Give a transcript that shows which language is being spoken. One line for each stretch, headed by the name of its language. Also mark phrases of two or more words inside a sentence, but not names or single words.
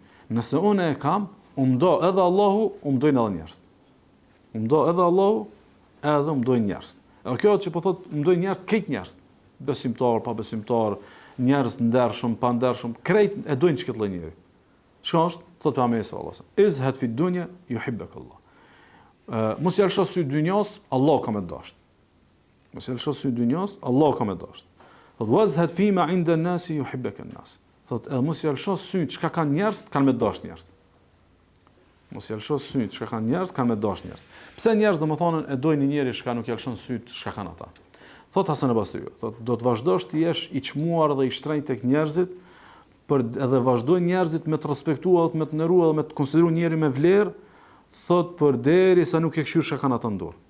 Albanian: Nëse unë e kam, do edhe Allahu, dojnë edhe njerëz. Do edhe Allahu, edhe dojnë njerëz. Edhe kjo që po thotë dojnë njerëz, këtë njerëz, besimtar, pa besimtar, njerëz ndershëm, pa ndershëm, krejt e dojnë çka të lloj njeri. Çka është? Thotë pejgamberi
Arabic: صلى الله عليه وسلم: "ازهد في الدنيا يحبك الله."
Albanian: Mos i lëshosh sy dynjas, Allah ka më dash. Mos i lëshosh sy dynjas, Allah ka më dash.
Arabic: Thotë وازهد فيما عند الناس يحبك الناس.
Albanian: Thotë mos i lëshosh sy çka kanë njerëz, kanë më dash njerëz. Mos i lëshosh sy çka kanë njerëz, kanë më dash njerëz. Pse njerëz domethënë e dojnë një njeri çka nuk i lëshon sy çka kanë ata. Thot Hasan al-Basriu, thot do të vazhdosh të jesh i çmuar dhe i shtrenjtë tek njerëzit, për edhe vazhdojnë njerëzit me të respektuar, me të nderuar dhe me të konsideruar njëri me vlerë, thot përderisa nuk e këshyr shekan atë në dorë.